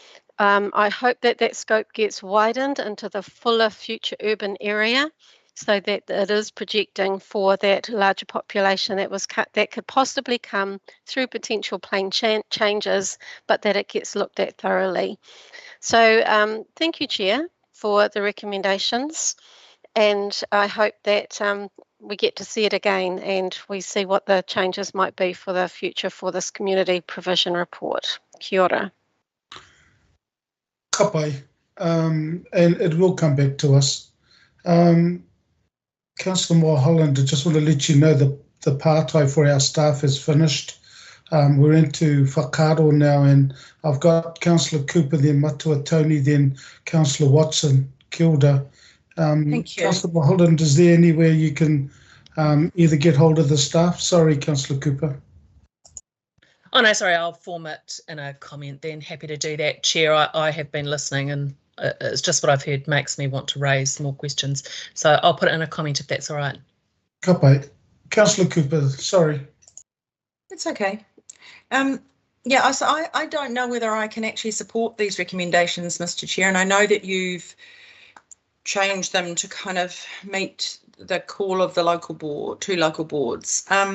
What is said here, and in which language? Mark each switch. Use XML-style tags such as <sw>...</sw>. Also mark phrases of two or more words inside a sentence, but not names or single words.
<en>I hope that that scope gets widened into the fuller future urban area, so that it is projecting for that larger population that could possibly come through potential plan changes, but that it gets looked at thoroughly. So thank you, Chair, for the recommendations, and I hope that we get to see it again and we see what the changes might be for the future for this community provision report.</en> <mi>Kia ora. Ka pai.</mi> <en>And it will come back to us. Councillor Moore-Holland, I just want to let you know that the partai for our staff is finished. We're into whakaaro now, and I've got Councillor Cooper, then Matua Tony, then Councillor Watson.</en> <mi>Kia ora.</mi> <en>Thank you. Councillor Moore-Holland, is there anywhere you can either get hold of the staff? Sorry, Councillor Cooper. Oh no, sorry, I'll form it in a comment then. Happy to do that, Chair. I have been listening and it's just what I've heard makes me want to raise more questions. So I'll put it in a comment if that's all right.</en> <mi>Ka pai.</mi> <en>Councillor Cooper, sorry. It's okay. Yeah, so I don't know whether I can actually support these recommendations, Mr. Chair, and I know that you've changed them to kind of meet the call of the local board, 2 local boards.</en>